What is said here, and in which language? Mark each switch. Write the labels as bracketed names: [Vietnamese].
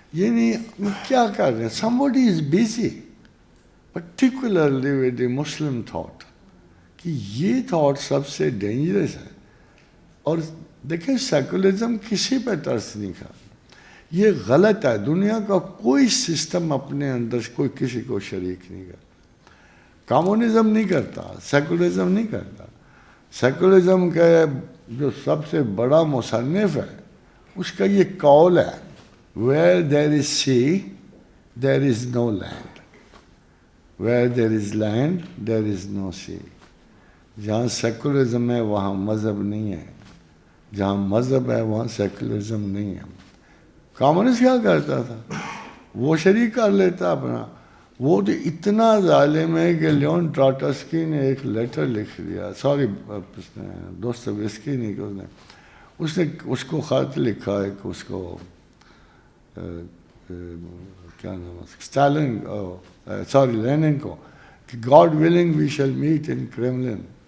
[Urdu] یہ نہیں کیا کر رہے ہیں, [English] somebody is busy particularly with the Muslim thought, [Urdu] کہ یہ تھاٹ سب سے ڈینجرس ہے. اور دیکھیں سیکولرزم کسی پہ ترس نہیں کھا, یہ غلط ہے. دنیا کا کوئی سسٹم اپنے اندر کوئی کسی کو شریک نہیں کرتا. کمیونزم نہیں کرتا, سیکولرزم نہیں کرتا. سیکولرزم کا جو سب سے بڑا مصنف ہے اس کا یہ قول ہے, [English] where there is sea there is no land, where there is land there is no sea. [Urdu] جہاں سیکولرزم ہے وہاں مذہب نہیں ہے, جہاں مذہب ہے وہاں سیکولرزم نہیں ہے. کمیونسٹ کیا کرتا تھا, وہ شریک کر لیتا اپنا. وہ تو اتنا ظالم ہے کہ لیون ٹراٹسکی نے ایک لیٹر لکھ دیا, سوری دوستویسکی نہیں کہ اس نے اس کو خط لکھا ہے کہ اس کو کیا نام ہے اسٹالن, سوری لینن کو, کہ [English] God willing we shall meet in Kremlin.